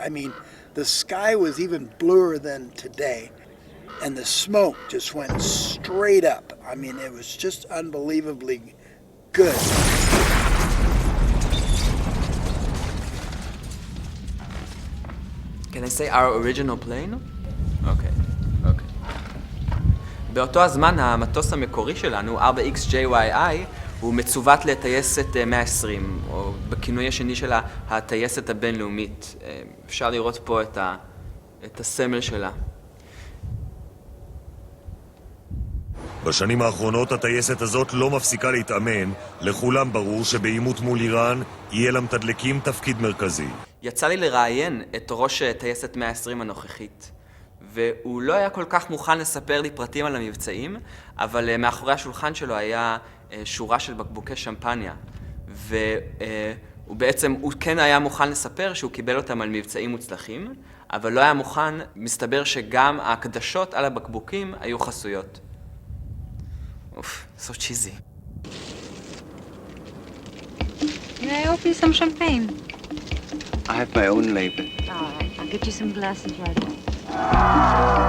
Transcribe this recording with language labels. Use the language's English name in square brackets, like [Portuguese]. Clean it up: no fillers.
[English] I mean, the sky was even bluer than today, and the smoke just went straight up. I mean, it was just unbelievably good. Can I say our original plane? [Hebrew] אוקיי. באותו הזמן המטוס המקורי שלנו, 4XJYI, הוא מצוות לטייסת 120, או בכינוי השני שלה, הטייסת הבינלאומית. אפשר לראות פה את הסמל שלה. בשנים האחרונות הטייסת הזאת לא מפסיקה להתאמן, לכולם ברור שבעימות מול איראן יהיה למתדלקים תפקיד מרכזי. יצא לי לראיין את ראש טייסת 120 הנוכחית, והוא לא היה כל כך מוכן לספר לי פרטים על המבצעים, אבל מאחורי השולחן שלו היה שורה של בקבוקי שמפניה, והוא בעצם, הוא כן היה מוכן לספר שהוא קיבל אותם על מבצעים מוצלחים, אבל לא היה מוכן, מסתבר שגם ההקדשות על הבקבוקים היו חסויות. [English] אוף, so cheesy. May I offer you some champagne? I have my own label. All right, I'll get you some glasses right away.